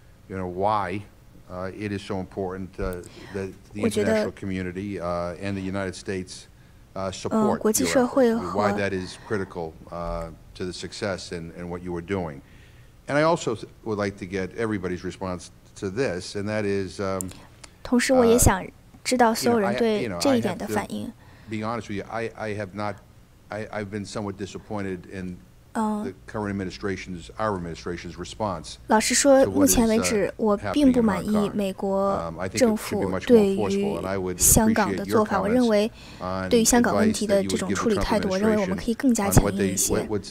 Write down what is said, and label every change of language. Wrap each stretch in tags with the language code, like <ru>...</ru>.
<en>Why it is so important that the international community and the United States support why that is critical to the success and what you are doing. And I also would like to get everybody's response to this, and that is.</en> <zh>同时，我也想知道所有人对这一点的反应。</zh> <en>Being honest with you, I've been somewhat disappointed in. The current our administration's response.</en> <zh>老实说，目前为止，我并不满意美国政府对于香港的做法。我认为，对于香港问题的这种处理态度，我认为我们可以更加强硬一些。</zh>